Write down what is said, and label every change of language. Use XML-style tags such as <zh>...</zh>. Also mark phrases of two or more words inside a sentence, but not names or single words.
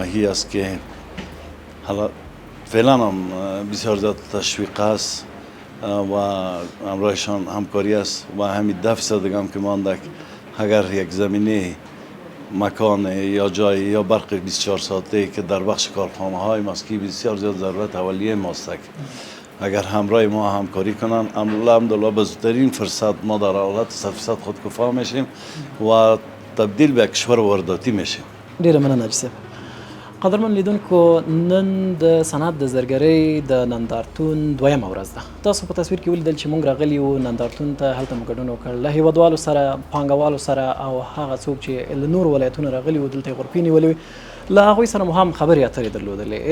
<fa>هی است که حالا فعلا هم بسیار زیاد تشویق است و همراهشان همکاری است و همین 10% دیگه هم که مانده اگر یک زمینه مکان یا جای یا برق 24 ساعته که در بخش کارخانه های ماسکی بسیار زیاد ضرورت اولیه ماست، اگر همراه ما همکاری کنن الحمدلله به زودترین فرصت ما در حالت 100% خودکفا میشیم و تبدیل به کشور وارداتی میشیم.</fa> <ps>ډیره مننه حاجي صاحب. قدرمن لیدونکو، نن د صنعت د زرګرۍ د نندارتون دویمه ورځ ده. تاسو په تصویر کې ولیدل چې موږ راغلي وو نندارتون ته، هلته مو ګډون وکړ له هیوادوالو سره، پانګوالو سره او هغه څوک چې له نورو ولایتونو راغلي وو دلته یې غرفې نیولې وې، له هغوی سره مو هم خبرې اترې درلودلې.</ps>